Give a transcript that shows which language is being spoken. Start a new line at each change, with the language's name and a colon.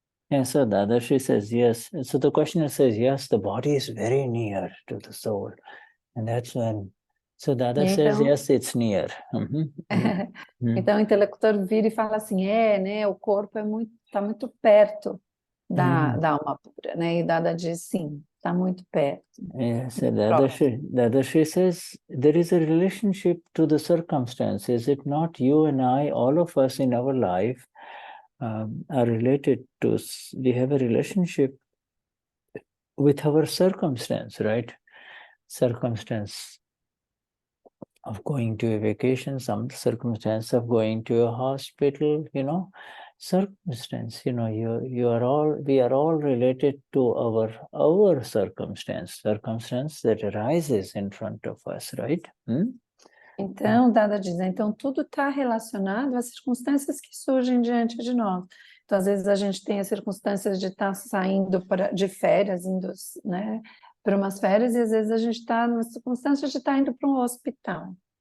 English: And so Dadashri says yes. So the questioner says, yes, the body is very near to the soul. And that's when, so Dada
Portuguese: E
English: says,
Portuguese: então,
English: yes, it's near.
Portuguese: então o intelector vira e fala assim, né, o corpo tá muito perto da alma pura, né? E Dada diz, sim, está muito perto.
English: Yes, so
Portuguese: Próximo.
English: Dadashri says, there is a relationship to the circumstance. Is it not you and I, all of us in our life are related to, we have a relationship with our circumstance, right? Circumstance of going to a vacation, some circumstance of going to a hospital, circumstance, we are all related to our circumstance that arises in front of us, right?
Portuguese: Então, Dada diz, então tudo está relacionado às circunstâncias que surgem diante de nós. Então, às vezes a gente tem as circunstâncias de estar saindo de férias, indo, né, para umas férias, e às vezes a gente está nas circunstâncias de estar indo para um hospital.